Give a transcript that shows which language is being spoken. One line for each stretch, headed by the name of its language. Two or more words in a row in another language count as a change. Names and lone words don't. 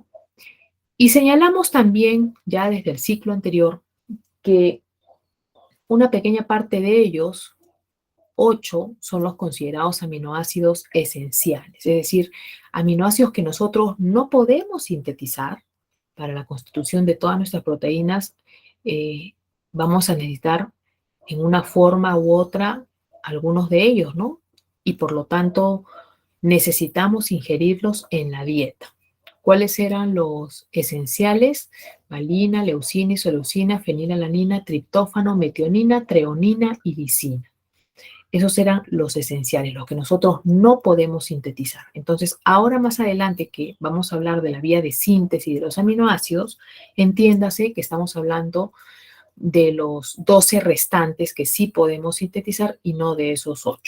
Spanish: Y señalamos también, ya desde el ciclo anterior, que una pequeña parte de ellos, 8, son los considerados aminoácidos esenciales, es decir, aminoácidos que nosotros no podemos sintetizar para la constitución de todas nuestras proteínas. Vamos a necesitar en una forma u otra algunos de ellos, ¿no? Y por lo tanto necesitamos ingerirlos en la dieta. ¿Cuáles eran los esenciales? Valina, leucina, isoleucina, fenilalanina, triptófano, metionina, treonina y lisina. Esos eran los esenciales, los que nosotros no podemos sintetizar. Entonces, ahora más adelante que vamos a hablar de la vía de síntesis de los aminoácidos, entiéndase que estamos hablando de los 12 restantes que sí podemos sintetizar y no de esos 8.